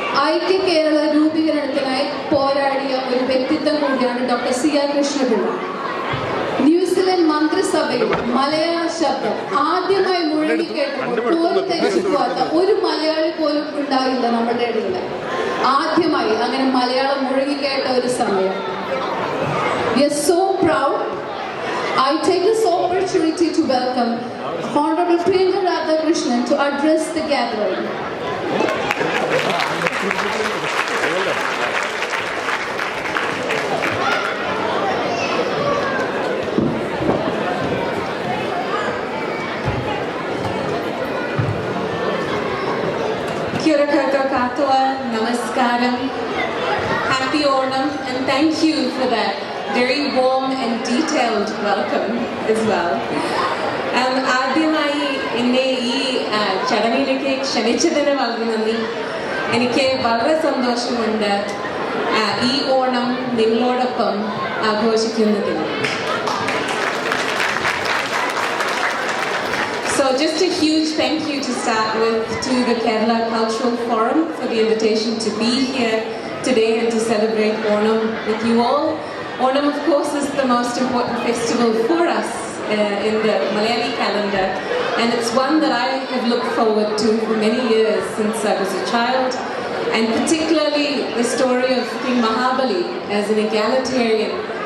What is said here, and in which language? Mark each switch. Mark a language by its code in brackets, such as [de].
[ml] ഐക്യ കേരള രൂപീകരണത്തിനായി പോരാടിയ ഒരു വ്യക്തിത്വം കൂടിയാണ് ഡോക്ടർ C.R. കൃഷ്ണപിള്ള. ന്യൂസിലൻഡ് മന്ത്രിസഭയിൽ മലയാള ശബ്ദം ആദ്യമായി മുഴങ്ങിക്കേട്ടപ്പോൾ പോലും പോകാത്ത ഒരു മലയാളി പോലും ഉണ്ടായില്ല നമ്മുടെ ഇടയിൽ. ആദ്യമായി അങ്ങനെ മലയാളം മുഴങ്ങിക്കേട്ട ഒരു സമയം. [en] We are so proud. I take this opportunity to welcome Honorable Priyanca Radhakrishnan to address the gathering. [ml] Namaskaram. [en] Happy Onam, and thank you for that very warm and detailed welcome as well. [ml] ആദ്യമായി എന്നെ ഈ ചടങ്ങിലേക്ക് ക്ഷണിച്ചതിന് വളരെ നന്ദി. എനിക്ക് വളരെ സന്തോഷമുണ്ട് ഈ ഓണം നിങ്ങളോടൊപ്പം ആഘോഷിക്കുന്നതിന്. [en] So just a huge thank you to start with to the Kerala Cultural Forum for the invitation to be here today and to celebrate Onam with you all. Onam, of course, is the most important festival for us in the Malayali calendar, and it's one that I have looked forward to for many years since I was a child, and particularly the story of King Mahabali as an egalitarian